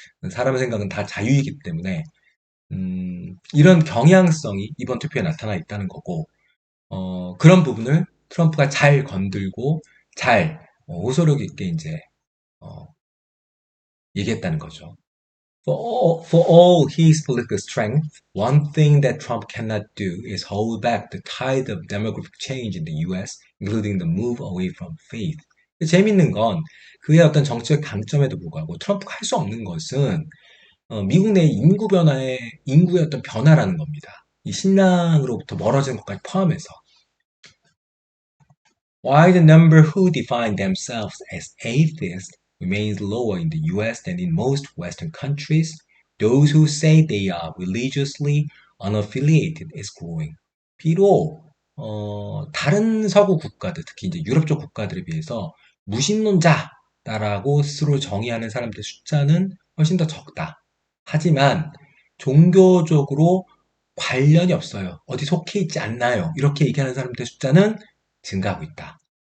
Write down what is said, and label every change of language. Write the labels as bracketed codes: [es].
[ko] 사람의 생각은 다 자유이기 때문에, 이런 경향성이 이번 투표에 나타나 있다는 거고, 그런 부분을 트럼프가 잘 건들고, 잘, 호소력 있게 이제, 어, 얘기했다는 거죠. [en] For all his political strength, one thing that Trump cannot do is hold back the tide of demographic change in the US, including the move away from faith. [ko] 재밌는 건 그의 어떤 정치적 강점에도 불구하고 트럼프가 할 수 없는 것은 미국 내 인구 변화의 인구의 어떤 변화라는 겁니다. 이 신앙으로부터 멀어지는 것까지 포함해서. [en] While the number who define themselves as atheists remains lower in the US than in most Western countries, those who say they are religiously unaffiliated is growing. [ko] 비록 다른 서구 국가들, 특히 이제 유럽 쪽 국가들에 비해서 무신론자라고 스스로 정의하는 사람들의 숫자는 훨씬 더 적다. 하지만 종교적으로 관련이 없어요. 어디 속해 있지 않나요? 이렇게 얘기하는 사람들의 숫자는 증가하고 있다.